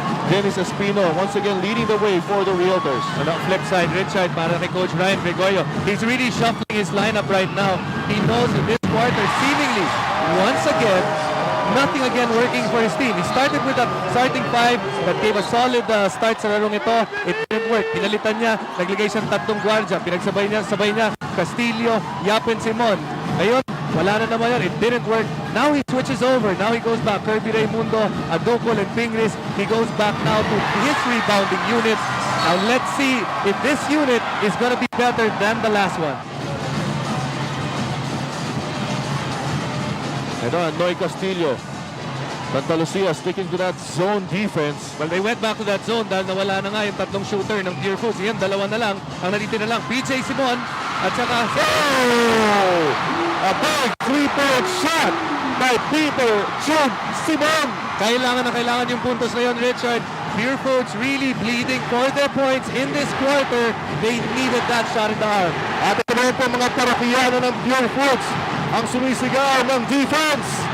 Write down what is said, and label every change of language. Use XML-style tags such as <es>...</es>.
<en>Dennis Espino once again leading the way for the Realtors. On the flip side, Richard,</en> <tl>para kay Coach Ryan Gregorio,</tl> <en>he's really shuffling his lineup right now. He knows in this quarter, seemingly, once again, nothing again working for his team. He started with a starting 5 that gave a solid start</en> <tl>sa larong ito.</tl> <en>It didn't work.</en> <tl>Pinalitan niya, naglagay siyang 3 gwardiya. Pinagsabay niya, Castillo, Yapin, Simon. Ngayon, wala na naman yan.</tl> <en>It didn't work. Now he switches over. Now he goes back. Kirby Raimundo, Adukol, and Pingris. He goes back now to his rebounding unit. Now let's see if this unit is going to be better than the last one.</en> <tl>Ito, Noy Castillo.</tl> <en>Santa Lucia sticking to that zone defense. Well, they went back to that zone</en> <tl>dahil nawala na nga yung 3 shooter ng Pure Foods. Yan, 2 na lang. Ang natitira lang, PJ Simon at saka... Oh!</tl> <en>A big three-point shot by Peter Jun Simon.</en> <tl>Kailangan na kailangan yung puntos na yun, Richard.</tl> <en>Pure Foods really bleeding for their points in this quarter. They needed that shot in the arm.</en> <tl>At ito naman po mga parakiyano ng Pure Foods ang sumisigaw ng defense.</tl>